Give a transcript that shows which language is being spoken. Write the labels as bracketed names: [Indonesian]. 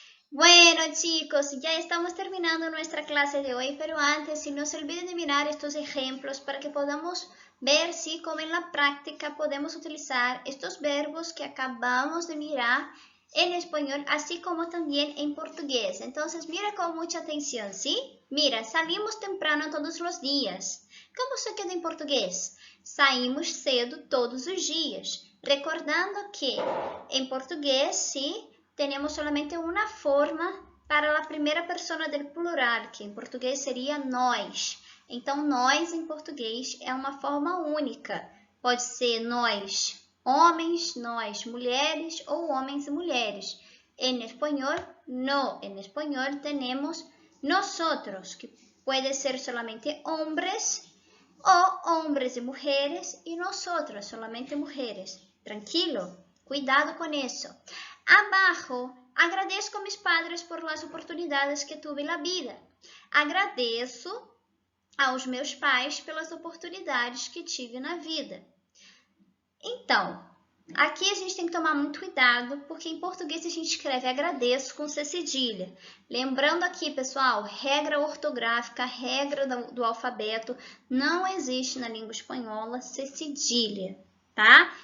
[Spanish] Bueno, chicos, ya estamos terminando nuestra clase de hoy, pero antes, no se olviden de mirar estos ejemplos para que podamos ver si, como en la práctica, podemos utilizar estos verbos que acabamos de mirar en español, así como también en portugués. Entonces, mira con mucha atención, ¿sí? Mira, salimos temprano todos los días. ¿Cómo se queda en portugués? [Portuguese] Saímos cedo todos os dias. [Spanish] Recordando que en portugués, ¿sí? Tenemos solamente una forma para la primera persona del plural, [Portuguese] que em português seria nós. Então, nós em português é uma forma única. Pode ser nós homens, nós mulheres ou homens e mulheres. Em espanhol, no. Em espanhol, temos nosotros, que pode ser [Spanish] solamente hombres [Portuguese] ou [Spanish] hombres [Portuguese] e mulheres, e nosotras, [Spanish] solamente [Portuguese] mulheres. Tranquilo? Cuidado com isso. [Spanish] Abajo, agradezco a mis padres por las oportunidades que tuve [Portuguese] na vida. Agradeço aos meus pais pelas oportunidades que tive na vida. Então, aqui a gente tem que tomar muito cuidado, porque em português a gente escreve agradeço com C cedilha. Lembrando aqui, pessoal, regra ortográfica, regra do alfabeto, não existe na língua espanhola C cedilha. Tá?